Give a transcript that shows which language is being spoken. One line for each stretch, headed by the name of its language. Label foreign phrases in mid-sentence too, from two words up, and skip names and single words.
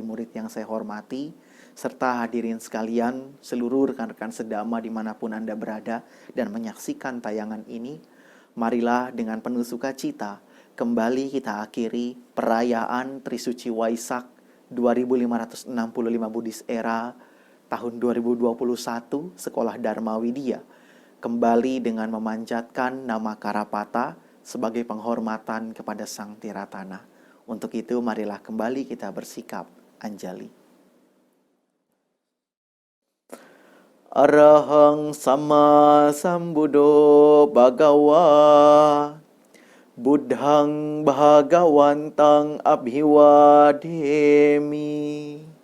Indonesian: murid yang saya hormati, serta hadirin sekalian, seluruh rekan-rekan sedama dimanapun Anda berada dan menyaksikan tayangan ini, marilah dengan penuh sukacita kembali kita akhiri perayaan Trisuci Waisak 2565 Buddhis Era tahun 2021 Sekolah Dharma Widya, kembali dengan memanjatkan nama Karapata sebagai penghormatan kepada Sang Tiratana. Untuk itu marilah kembali kita bersikap anjali.
Pali: Arahang sama sambuddho bhagawa buddhang bhagawantang abhiwademi